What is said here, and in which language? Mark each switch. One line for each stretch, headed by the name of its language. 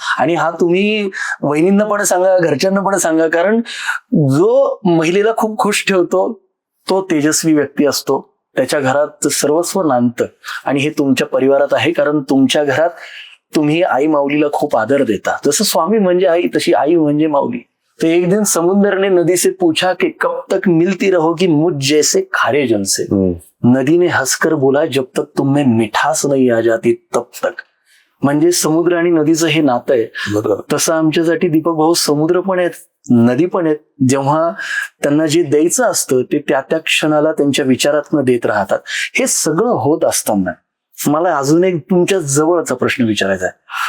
Marathi: आणि हा तुम्ही वहिनींना पण सांगा, घरच्यांना पण सांगा, कारण जो महिलेला खूप खुश ठेवतो तो तेजस्वी व्यक्ती असतो. त्याच्या घरात सर्वस्व नांदतं आणि हे तुमच्या परिवारात आहे, कारण तुमच्या घरात तुम्ही आई माऊलीला खूप आदर देता. जसं स्वामी म्हणजे आई तशी आई म्हणजे माऊली.
Hindi: तो एक दिन समुंदर ने नदी से पूछा कि कब तक मिलती रहोगी मुझ जैसे खारे जल से. नदी ने हंसकर बोला जब तक तुम में मिठास नहीं आ जाती तब तक.
Marathi: म्हणजे समुद्र आणि नदीचं हे नातं आहे. तसं आमच्यासाठी दीपक भाऊ समुद्र पण आहेत, नदी पण आहेत. जेव्हा त्यांना जे द्यायचं असतं ते त्या त्या क्षणाला त्यांच्या विचारातनं देत राहतात. हे सगळं होत असताना मला अजून एक तुमच्या जवळचा प्रश्न विचारायचा आहे.